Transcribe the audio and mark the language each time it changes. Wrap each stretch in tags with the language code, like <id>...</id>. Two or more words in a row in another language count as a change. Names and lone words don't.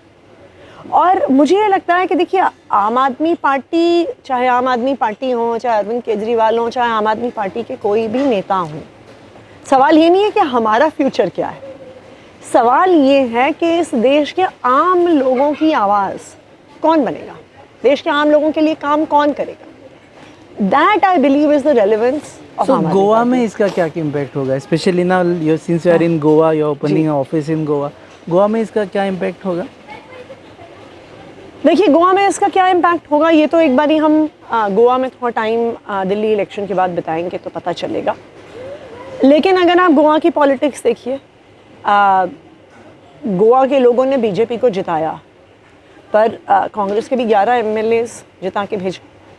<hi>और मुझे ये लगता है कि देखिए, आम आदमी पार्टी, चाहे आम आदमी पार्टी हो, चाहे अरविंद केजरीवाल हो, चाहे आम आदमी पार्टी के कोई भी नेता हों, सवाल ये नहीं है कि हमारा फ्यूचर क्या है. सवाल ये है कि इस देश के आम लोगों की आवाज़ कौन बनेगा, देश के आम लोगों के लिए काम कौन करेगा.</hi> <en>that I believe is the relevance of.</en> <hi>गोवा में इसका क्या इम्पैक्ट होगा?</hi> <en>specially now since you are in Goa, you are opening office in Goa.</en> <hi>गोवा में इसका क्या इम्पैक्ट होगा? देखिए, गोवा में इसका क्या इम्पैक्ट होगा, ये तो एक बार ही हम गोवा में थोड़ा टाइम दिल्ली इलेक्शन के बाद बताएंगे तो पता चलेगा. लेकिन अगर आप गोवा की पॉलिटिक्स देखिए, गोवा के लोगों ने बीजेपी को जिताया, पर कांग्रेस के भी 11 एमएलएज जिता के भेजे.</hi>